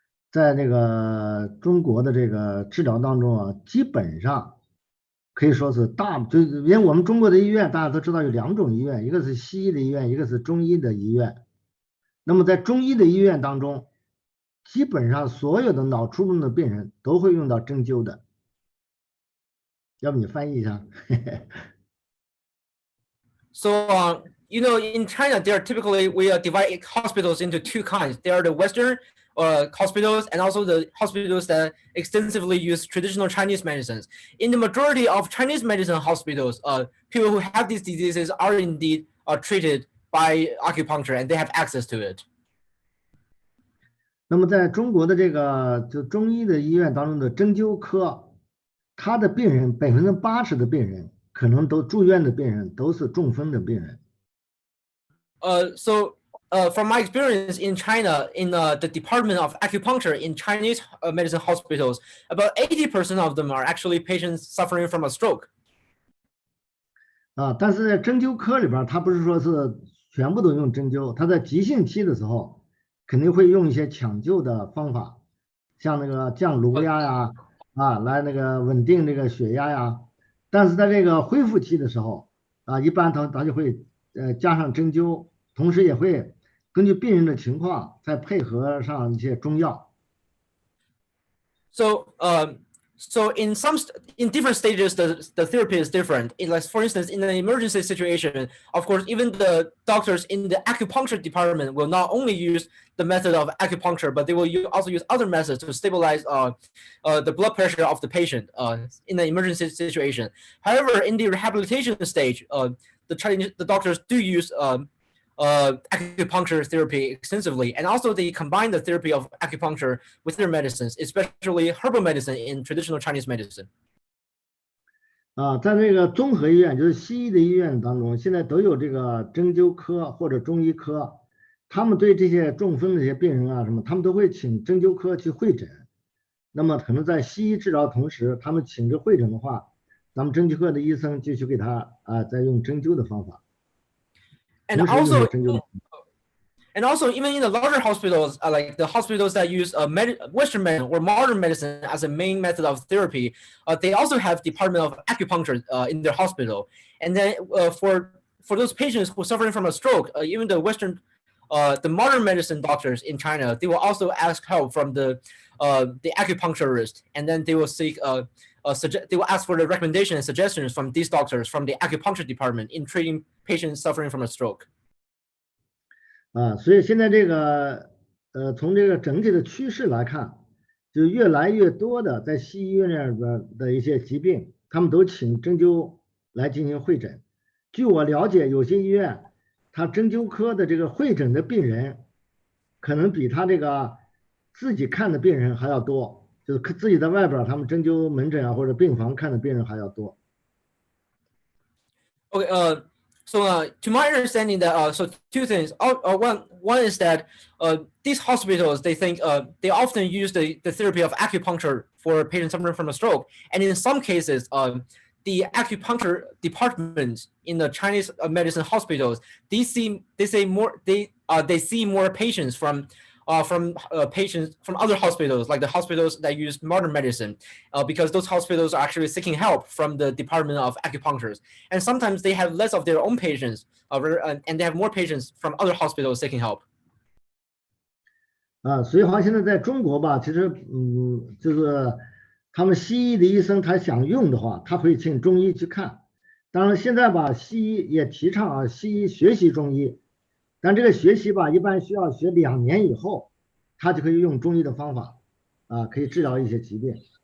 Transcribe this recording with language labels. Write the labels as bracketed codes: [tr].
[zh] 在那个中国的这个治疗当中啊，基本上可以说是就因为我们中国的医院大家都知道有两种医院，一个是西医的医院，一个是中医的医院。那么在中医的医院当中，基本上所有的脑卒中的病人都会用到针灸的。要不你翻译一下 [en] ？So in China, there are typically we divide hospitals into two kinds. There are the Western hospitals and also the hospitals that extensively use traditional Chinese medicines. In the majority of Chinese medicine hospitals, people who have these diseases are indeed treated by acupuncture and they have access to it. [zh] 那么在中国的这个就中医的医院当中的针灸科，他的病人80%的病人可能都住院的病人都是中风的病人。 [en] From my experience in China, in the department of acupuncture in Chinese medicine hospitals, about 80% of them are actually patients suffering from a stroke. [zh] 但是在针灸科里边，他不是说是全部都用针灸，他在急性期的时候肯定会用一些抢救的方法，像那个降颅压呀，来那个稳定这个血压呀。但是在这个恢复期的时候，一般他就会加上针灸，同时也会根据病人的情况再配合上一些中药。 [en] So, so in different stages, the therapy is different. Like for instance, in an emergency situation, of course, even the doctors in the acupuncture department will not only use the method of acupuncture, but they will also use other methods to stabilize the blood pressure of the patient in an emergency situation. However, in the rehabilitation stage, the doctors do use acupuncture therapy extensively, and also they combine the therapy of acupuncture with their medicines, especially herbal medicine in traditional Chinese medicine. [zh] 在那个综合医院，就是西医的医院当中，现在都有这个针灸科或者中医科，他们对这些中风的这些病人啊什么，他们都会请针灸科去会诊。那么可能在西医治疗同时，他们请这会诊的话，咱们针灸科的医生就去给他再用针灸的方法。 [en] And also, even in the larger hospitals, like the hospitals that use Western medicine or modern medicine as a main method of therapy, they also have department of acupuncture in their hospital. And then for those patients who are suffering from a stroke, even the modern medicine doctors in China, they will also ask help from the acupuncturist, and then they will seek they will ask for the recommendation and suggestions from these doctors from the acupuncture department in treating patients suffering from a stroke. [zh] 所以现在这个从这个整体的趋势来看，就越来越多的在西医院里边的一些疾病，他们都请针灸来进行会诊。据我了解，有些医院他针灸科的这个会诊的病人，可能比他这个自己看的病人还要多，就是自己在外边他们针灸门诊啊或者病房看的病人还要多。 [en] Okay. So to my understanding, that so two things. One is that these hospitals, they think they often use the therapy of acupuncture for patients suffering from a stroke, and in some cases, the acupuncture departments in the Chinese medicine hospitals, they see more patients from patients from other hospitals, like the hospitals that use modern medicine, because those hospitals are actually seeking help from the department of acupuncture. And sometimes they have less of their own patients, and they have more patients from other hospitals seeking help. [zh] 所以好像现在在中国吧，其实就是他们西医的医生他想用的话，他会请中医去看。当然现在吧，西医也提倡西医学习中医。但这个学习吧，一般需要学2年以后，他就可以用中医的方法，可以治疗一些疾病。